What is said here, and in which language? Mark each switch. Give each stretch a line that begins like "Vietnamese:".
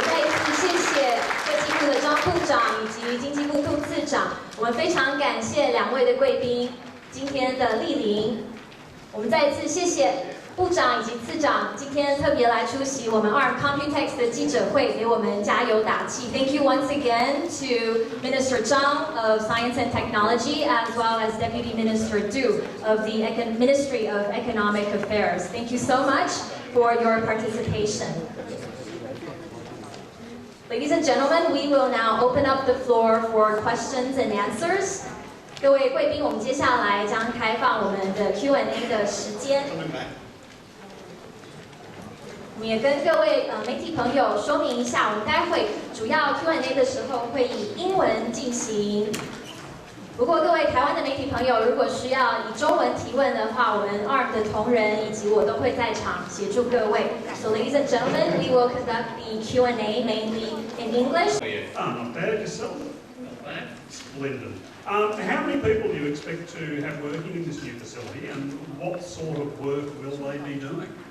Chinese: 再一次谢谢科技部的张部长以及经济部杜次长。我们非常感谢2位的贵宾今天的莅临。我们再一次谢谢部长以及次长今天特别来出席我们 ARM Computex 的记者会，给我们加油打气。
English: Thank you once again to Minister Zhang of Science and Technology as well as Deputy Minister Du of the Ministry of Economic Affairs. Thank you so much for your participation. Ladies and gentlemen, we will now open up the floor for questions and answers.
Chinese: 各位贵宾，我们接下来将开放我们的 Q&A 的时间。我们也跟各位媒体朋友说明一下，我们待会主要 Q&A 的时候会以英文进行。不过各位台湾的媒体朋友，如果需要以中文提问的话，我们 ARM 的同仁以及我都会在场协助各位。
English: So ladies and gentlemen, we will conduct the Q&A mainly in English. Not bad yourself. Not bad. Splendid. How many people do you expect to have working in this new facility, and what sort of work will they be doing?